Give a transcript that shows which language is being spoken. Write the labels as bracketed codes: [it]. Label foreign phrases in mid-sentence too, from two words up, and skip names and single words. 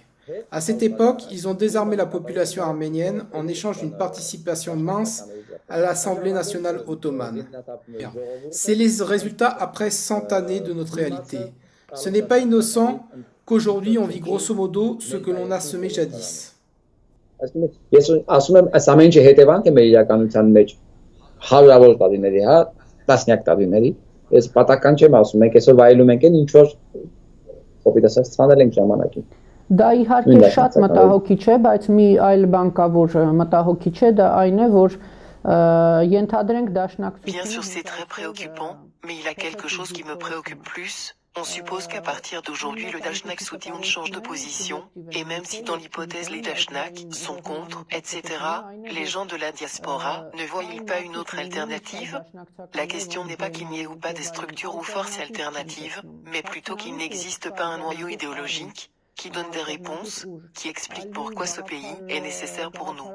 [fr] À cette époque, ils ont désarmé la population arménienne en échange d'une participation mince à l'Assemblée nationale ottomane. C'est les résultats après 100 années de notre réalité. Ce n'est pas innocent qu'aujourd'hui on vit grosso modo ce que l'on a semé jadis. [hy] Դա իհարկե շատ մտահոգիչ է, բայց մի այլ բան կա, որ մտահոգիչ է, դա այն է, որ ենթադրենք դաշնակցությունը. [fr] Bien sûr, c'est très préoccupant, mais il y a quelque chose qui me préoccupe plus. On suppose qu'à partir d'aujourd'hui, le Dashnak Soutoun change de position, et même si dans l'hypothèse les Dashnak sont contre, etc., les gens de la diaspora ne voient-ils pas une autre alternative? La question n'est pas qu'il n'y ait ou pas des structures ou forces alternatives, mais plutôt qu'il n'existe pas un noyau idéologique qui donne des réponses, qui explique pourquoi ce pays est nécessaire pour nous.